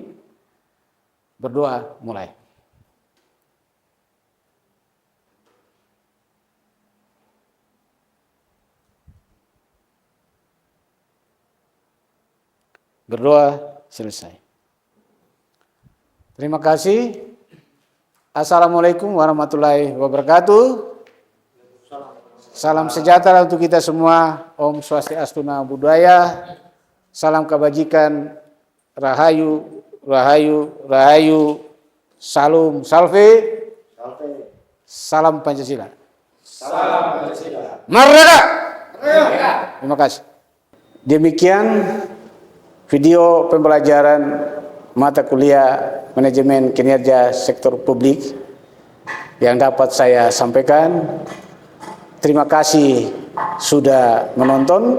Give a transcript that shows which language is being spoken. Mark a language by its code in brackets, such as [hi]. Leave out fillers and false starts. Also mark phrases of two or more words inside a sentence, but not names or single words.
[id] Berdoa mulai. Berdoa selesai. Terima kasih. [ar] Assalamualaikum warahmatullahi wabarakatuh. [id] Salam sejahtera untuk kita semua. [ban] Om Swastiastu, [pi] Namo Buddhaya. [id] Salam kebajikan. Rahayu, Rahayu, Rahayu. Salam Salve. Salam Pancasila. Salam Pancasila. Merdeka. Merdeka. Terima kasih. Demikian video pembelajaran mata kuliah manajemen kinerja sektor publik yang dapat saya sampaikan. Terima kasih sudah menonton.